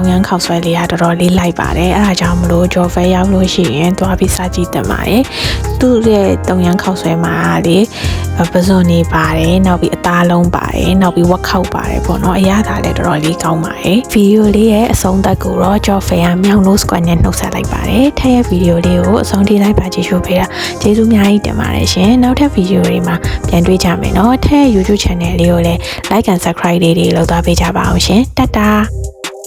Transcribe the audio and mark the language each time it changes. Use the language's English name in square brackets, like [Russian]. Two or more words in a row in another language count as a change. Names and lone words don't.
[Burmese] ရမ်းခောက်ဆွဲလေးကတော်တော်လေးလိုက်ပါတယ်အဲဒါကြောင့်မလို့ဂျော်ဖဲရောက်လို့ရှိရင်သွားပြီးစားကြည့်တင်ပါတယ်သူ့ရဲ့တုံရမ်းခောက်ဆွဲမှာလေပစွန်နေပါတယ်နောက်ပြီးအသားလုံးပါတယ်နောက်ပြီးဝက်ခောက်ပါတယ်ပေါ့နော်အရသာလည်းတော်တော်လေးကောင်းပါတယ်ဗီဒီယိုလေးရဲ့အဆုံးသတ်ကိုတော့ဂျော်ဖဲကမြောင်လို့စကွန်နဲ့နှုတ်ဆက်လိုက်ပါတယ်ထက်ရဲ့ဗီဒီယိုလေးကိုအဆုံးထိလိုက်ပါကြည့်ရှုပေးတာကျေးဇူးအများကြီးတင်ပါတယ်ရှင်နောက်ထပ်ဗီဒီယိုတွေမှာပြန်တွေ့ကြမယ်နော်ထက်ရဲ့ YouTube channel လေးကိုလည်း [English] like and subscribe [Burmese] လေးတွေလုပ်သွားပေးကြပါအောင်ရှင်တတ်တာ